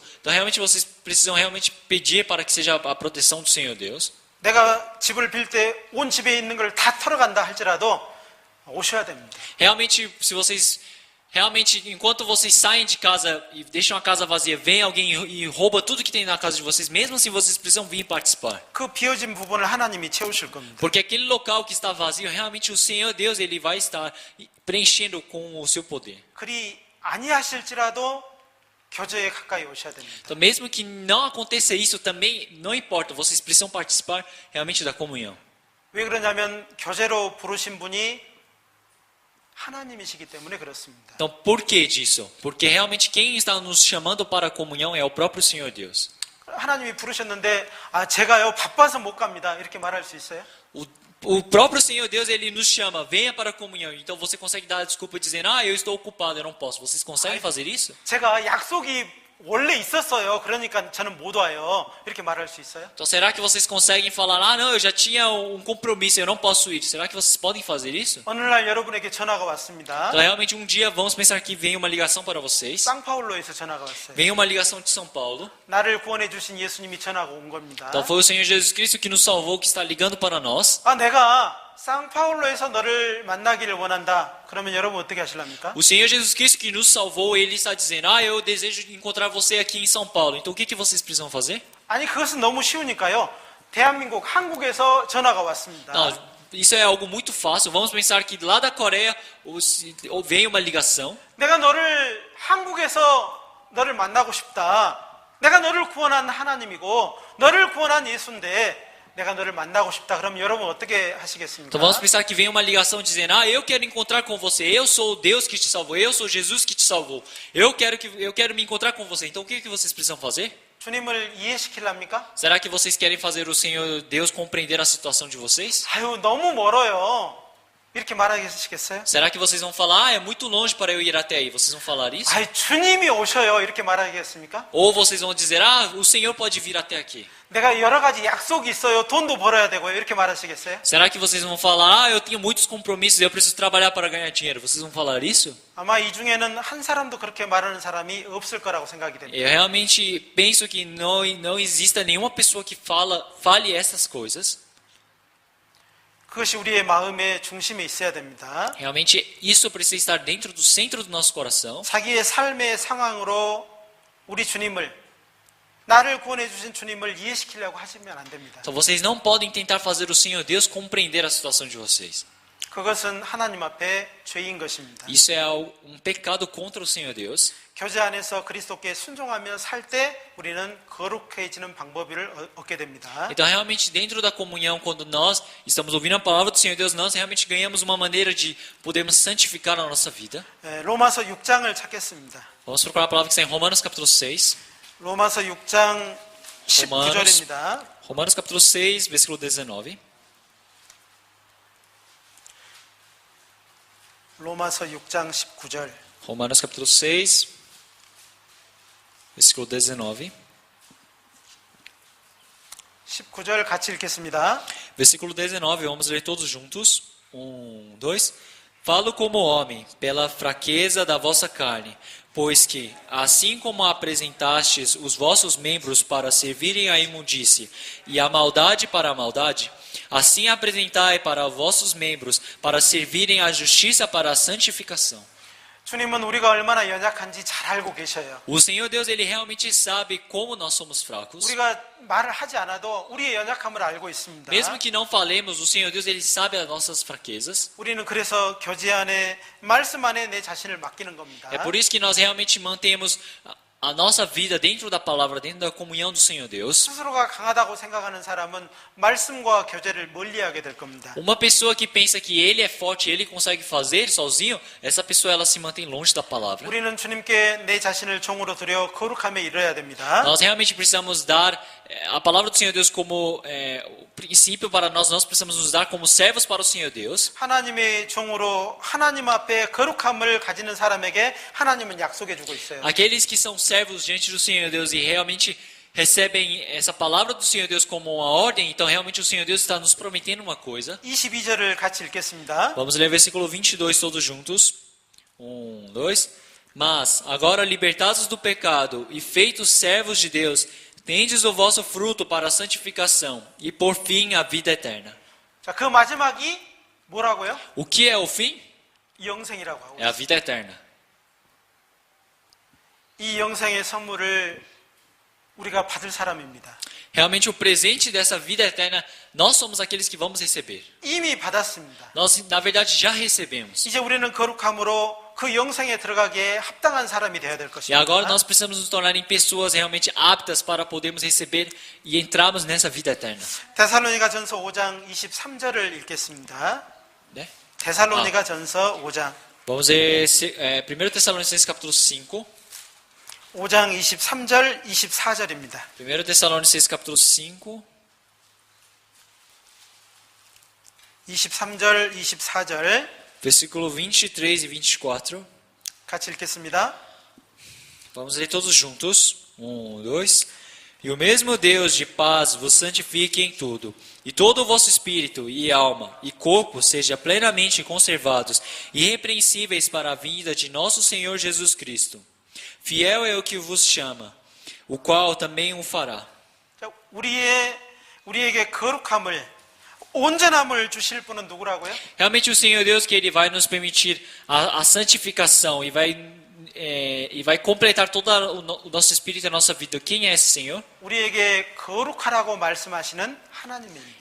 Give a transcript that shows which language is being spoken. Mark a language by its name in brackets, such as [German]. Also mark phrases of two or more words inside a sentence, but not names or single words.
[Portuguese] Então, realmente vocês precisam realmente pedir para que seja a proteção do Senhor Deus. [Korean] 내가 집을 빌 때 온 집에 있는 걸 다 털어간다 할지라도 오셔야 됩니다. [Portuguese] Realmente, se vocês enquanto vocês saem de casa e deixam a casa vazia, vem alguém e rouba tudo que tem na casa de vocês, mesmo assim vocês precisam vir participar. [Korean] 그 비어진 부분을 하나님이 채우실 겁니다. [Portuguese] Porque aquele local que está vazio, realmente o Senhor Deus ele vai estar preenchendo com o seu poder. [Korean] 그리 아니하실지라도 교제에 가까이 오셔야 됩니다. [Portuguese] Então, mesmo que não aconteça isso, também não importa. Vocês precisam participar realmente da comunhão. [Korean] 왜 그러냐면 교제로 부르신 분이 하나님이시기 때문에 그렇습니다. [Portuguese] Então, por que disso? Porque realmente quem está nos chamando para a comunhão é o próprio Senhor Deus. [Korean] 하나님이 부르셨는데 제가요 바빠서 못 갑니다. 이렇게 말할 수 있어요? [Portuguese] O próprio Senhor Deus, Ele nos chama, venha para a comunhão. Então você consegue dar a desculpa dizendo, eu estou ocupado, eu não posso. Vocês conseguem fazer isso? [Korean] 제가 약속이 원래 있었어요. 그러니까 저는 못 와요. 이렇게 말할 수 있어요? [Portuguese] Então será que vocês conseguem falar, não, eu já tinha um compromisso, eu não posso ir. Será que vocês podem fazer isso? [Korean] 어느 날 여러분에게 전화가 왔습니다. [Portuguese] Então realmente um dia vamos pensar que vem uma ligação para vocês. [Korean] 상파울로에서 전화가 왔어요. [Portuguese] Vem uma ligação de São Paulo. [Korean] 나를 구원해 주신 예수님이 전화가 온 겁니다. [Portuguese] Então foi o Senhor Jesus Cristo que nos salvou, que está ligando para nós. [Korean] 내가 상파울로에서 너를 만나기를 원한다. 그러면 여러분 어떻게 하실랍니까? [Portuguese] O Senhor Jesus Cristo que nos salvou, Ele está dizendo, eu desejo encontrar você aqui em São Paulo. Então o que vocês precisam fazer? [Korean] 아니 그것은 너무 쉬우니까요. 대한민국 한국에서 전화가 왔습니다. [Portuguese] Não, isso é algo muito fácil. Vamos pensar que lá da Coreia vem uma ligação. [Korean] 내가 너를 한국에서 너를 만나고 싶다. 내가 너를 구원한 하나님이고 너를 구원한 예수인데 내가 너를 만나고 싶다. 그럼 여러분 어떻게 하시겠습니까? [Portuguese] Então vamos pensar que vem uma ligação dizendo, eu quero encontrar com você. Eu sou o Deus que te salvou. Eu sou Jesus que te salvou. Eu quero me encontrar com você. Então o que vocês precisam fazer? [Korean] 주님을 이해시키랍니까? [Portuguese] Será que vocês querem fazer o Senhor Deus compreender a situação de vocês? [Korean] 너무 멀어요. 이렇게 말하시겠어요? [Portuguese] Será que vocês vão falar, é muito longe para eu ir até aí? Vocês vão falar isso? [Korean] 주님이 오셔요. 이렇게 말하겠습니까? [Portuguese] Ou vocês vão dizer, o Senhor pode vir até aqui? [Korean] 내가 여러 가지 약속이 있어요. 돈도 벌어야 되고요. 이렇게 말하시겠어요? [Portuguese] Será que vocês vão falar, eu tenho muitos compromissos, eu preciso trabalhar para ganhar dinheiro? Vocês vão falar isso? [Korean] 아마 이 중에는 한 사람도 그렇게 말하는 사람이 없을 거라고 생각이 됩니다. [Portuguese] Eu realmente penso que não exista nenhuma pessoa que fale essas coisas. [Korean] 그것이 우리의 마음의 중심에 있어야 됩니다. [Portuguese] Realmente isso precisa estar dentro do centro do nosso coração. [Korean] 자기의 삶의 상황으로 우리 주님을 나를 구원해 주신 주님을 이해시키려고 하시면 안 됩니다. [Portuguese] Então vocês não podem tentar fazer o Senhor Deus compreender a situação de vocês. [Korean] 그것은 하나님 앞에 죄인 것입니다. [Portuguese] Isso é um pecado contra o Senhor Deus. [Korean] 교제 안에서 그리스도께 순종하며 살 때 우리는 거룩해지는 방법을 얻게 됩니다. [Portuguese] Então realmente dentro da comunhão, quando nós estamos ouvindo a palavra do Senhor Deus, nós realmente ganhamos uma maneira de podermos santificar a nossa vida. [Korean] 로마서 6장을 찾겠습니다. [Portuguese] Vamos procurar a palavra que está em Romanos capítulo 6. [Korean] 로마서 6장 19절입니다. [Portuguese] Romanos capítulo 6, versículo 19. [Korean] 로마서 6장 19절. [Portuguese] Romanos capítulo 6, versículo 19. [Korean] 19절 같이 읽겠습니다. [Portuguese] Versículo 19, vamos ler todos juntos. 1, 2. Falo como homem, pela fraqueza da vossa carne, pois que, assim como apresentastes os vossos membros para servirem à imundície e a maldade para a maldade, assim apresentai para vossos membros para servirem à justiça para a santificação. [Korean] 주님은 우리가 얼마나 연약한지 잘 알고 계셔요. [Portuguese] O Senhor Deus, Ele realmente sabe como nós somos fracos. [Korean] 우리가 말을 하지 않아도 우리의 연약함을 알고 있습니다. [Portuguese] Mesmo que não falemos, o Senhor Deus, Ele sabe as nossas fraquezas. [Korean] 우리는 그래서 교제 안에 말씀 안에 내 자신을 맡기는 겁니다. [Portuguese] É por isso que nós realmente mantemos a nossa vida dentro da palavra, dentro da comunhão do Senhor Deus. [Korean] 스스로가 강하다고 생각하는 사람은 말씀과 교제를 멀리하게 될 겁니다. [Portuguese] Uma pessoa que pensa que ele é forte, ele consegue fazer sozinho, essa pessoa ela se mantém longe da palavra. [Korean] 우리는 주님께 내 자신을 종으로 드려 거룩함에 이르러야 됩니다. [Portuguese] Nós realmente precisamos dar a palavra do Senhor Deus como o princípio para nós. Nós precisamos nos dar como servos para o Senhor Deus. [Korean] 하나님의 종으로 하나님 앞에 거룩함을 가지는 사람에게 하나님은 약속해 주고 있어요. [Portuguese] Aqueles que são servos diante do Senhor Deus e realmente recebem essa palavra do Senhor Deus como uma ordem, então realmente o Senhor Deus está nos prometendo uma coisa. [Korean] 22절을 같이 읽겠습니다. [Portuguese] Vamos ler versículo 22 todos juntos. 1, 2. Mas, agora libertados do pecado e feitos servos de Deus, tendes o vosso fruto para a santificação e por fim a vida eterna. [Korean] 자, 그 마지막이 뭐라고요? [Portuguese] O que é o fim? [Korean] 영생이라고 하고 [Portuguese] É a vida eterna. [Korean] 이 영생의 선물을 우리가 받을 사람입니다. [Portuguese] Realmente o presente dessa vida eterna, nós somos aqueles que vamos receber. [Korean] 이미 받았습니다. [Portuguese] Nós, na verdade, já recebemos. [Korean] 이제 우리는 거룩함으로 그 영생에 들어가기에 합당한 사람이 되어야 될 [Portuguese] E agora [Korean] 것입니다. [Portuguese] nós precisamos nos tornar em pessoas realmente aptas para podermos receber e entrarmos nessa vida eterna. [Korean] 데살로니가전서 5장 23절을 읽겠습니다. [Portuguese] Né? [Korean] 데살로니가전서 5장 [Portuguese] Vamos ver 1 Tessalonicenses capítulo 5. [Korean] 5장 23절 24절입니다. [Portuguese] 1 Tessalonicenses capítulo 5. [Korean] 23절 24절 [Portuguese] Versículo 23 e 24. [Korean] 같이 읽겠습니다. [Portuguese] Vamos ler todos juntos. 1, 2. E o mesmo Deus de paz vos santifique em tudo, e todo o vosso espírito, e alma, e corpo seja plenamente conservados, irrepreensíveis para a vinda de nosso Senhor Jesus Cristo. Fiel é o que vos chama, o qual também o fará. [Korean] 자, 우리에게 거룩함을 온전함을 주실 분은 누구라고요? [Portuguese] Realmente o Senhor Deus que Ele vai nos permitir a santificação e vai completar todo o nosso espírito e a nossa vida. Quem é esse Senhor? [Korean] 우리에게 거룩하라고 말씀하시는 하나님입니다.